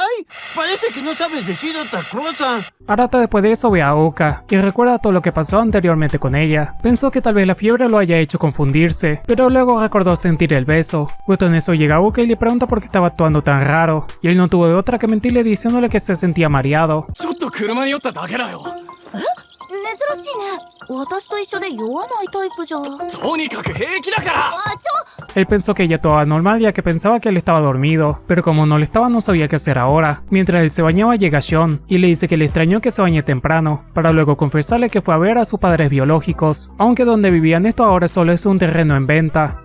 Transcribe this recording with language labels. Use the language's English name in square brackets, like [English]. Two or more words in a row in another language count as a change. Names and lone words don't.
[Spanish] Parece que no sabes decir otra cosa. Arata después de eso ve a Uka, y recuerda todo lo que pasó anteriormente con ella. Pensó que tal vez la fiebre lo haya hecho confundirse, pero luego recordó sentir el beso. Justo en eso llega Uka y le pregunta por qué estaba actuando tan raro, y él no tuvo de otra que mentirle diciéndole que se sentía mareado. [Japanese] 珍しいね。私と一緒で酔わないタイプじゃ。とにかく平気だから。 [Spanish] Él pensó que ella estaba normal ya que pensaba que él estaba dormido, pero como no le estaba no sabía qué hacer ahora. Mientras él se bañaba llega Shion y le dice que le extrañó que se bañe temprano, para luego confesarle que fue a ver a sus padres biológicos, aunque donde vivían esto ahora solo es un terreno en venta.